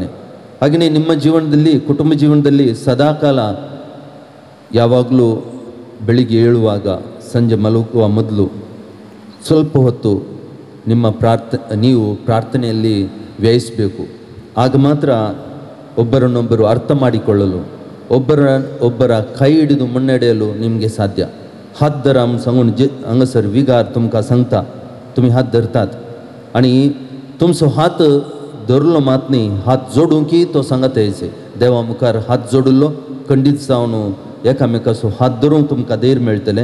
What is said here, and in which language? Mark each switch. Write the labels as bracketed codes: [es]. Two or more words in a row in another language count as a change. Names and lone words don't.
[kn] ಹಾಗೆಯೇ ನಿಮ್ಮ ಜೀವನದಲ್ಲಿ ಕುಟುಂಬ ಜೀವನದಲ್ಲಿ ಸದಾಕಾಲ ಯಾವಾಗಲೂ ಬೆಳಿಗ್ಗೆ ಏಳುವಾಗ ಸಂಜೆ ಮಲಗುವ ಮೊದಲು ಸ್ವಲ್ಪ ಹೊತ್ತು ನೀವು ಪ್ರಾರ್ಥನೆಯಲ್ಲಿ ವ್ಯಯಿಸಬೇಕು. ಆಗ ಮಾತ್ರ ಒಬ್ಬರನ್ನೊಬ್ಬರು ಅರ್ಥ ಮಾಡಿಕೊಳ್ಳಲು ಒಬ್ಬರ ಕೈ ಹಿಡಿದು ಮುನ್ನಡೆಯಲು ನಿಮಗೆ ಸಾಧ್ಯ. [kok] हात धरा म्हूण सांगून हांगासर विगार तुमकां सांगता, तुमी हात धरतात आनी तुमचो हात धरलो मात न्ही, हात जोडूंकी तो सांगात यायचे. देवा मुखार हात जोडिल्लो खंडीत जावन एकामेकाचो हात धरूंक तुमकां धैर्य मेळटलें.